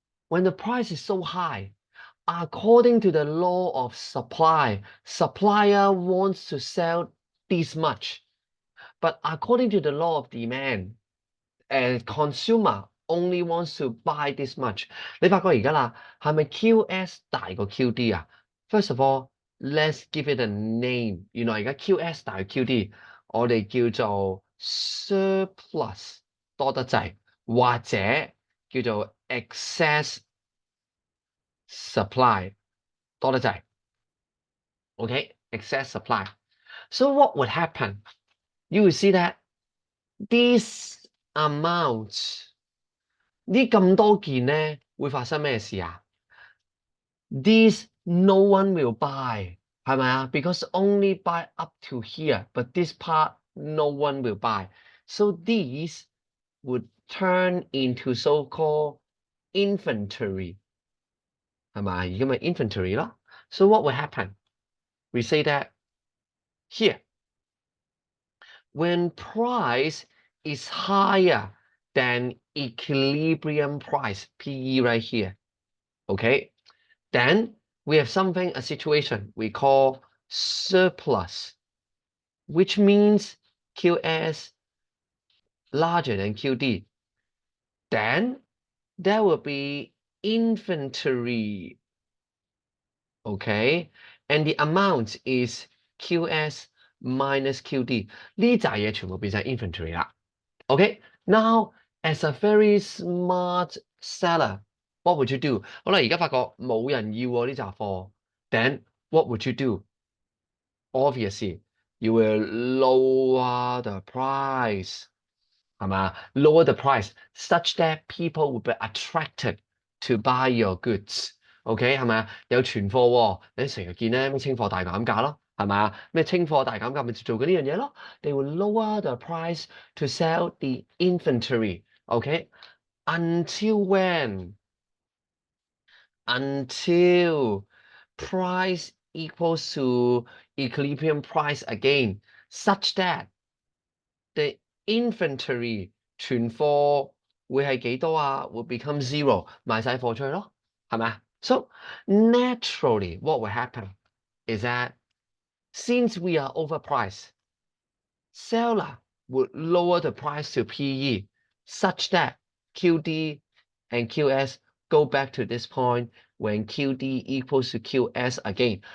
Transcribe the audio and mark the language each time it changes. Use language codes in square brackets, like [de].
[en] When the price is so high, according to the law of supply, supplier wants to sell this much. But according to the law of demand, consumer only wants to buy this much. [yue] 你發覺而家啦，係咪 QS 大過 QD 啊 ？ [en] First of all, let's give it a name. [yue] 原來而家 QS 大過 QD， 我哋叫做 surplus 多得滯，或者叫做 excess supply 多得滯。OK，excess supply。 [en] So what would happen? You will see that these amounts [yue] 呢咁多件呢會發生咩事啊？ [en] This no one will buy [yue] 係咪啊？ [en] Because only buy up to here, but this part no one will buy. So these would turn into so-called inventory [yue] 係咪？而家咪 inventory 咯。 [en] So what will happen? We say that here when price is higher than equilibrium price, PE right here, okay? Then we have a situation we call surplus, which means QS larger than QD. Then there will be inventory, okay? And the amount is QS minus QD. [yue] 呢扎嘢全部變晒 inventory 啦。 [en] Okay, now as a very smart seller, what would you do? [yue] 好啦，而家發覺冇人要喎呢扎貨 [en] then what would you do? Obviously, you will lower the price, [yue] 係嘛？ [en] Lower the price such that people will be attracted to buy your goods. [yue] OK 係咪啊？有存貨喎，你成日見咧咩清貨大減價咯，係咪啊？咩清貨大減價咪做緊呢樣嘢咯？ [en] They will lower the price to sell the inventory. OK, until when? Until price equals to equilibrium price again, such that the inventory [yue] 存貨會係幾多啊？會 [en] become zero， [yue] 賣晒貨出去咯，係咪啊？ [en] So naturally, what will happen is that since we are overpriced, seller would lower the price to PE such that QD and QS go back to this point when QD equals to QS again.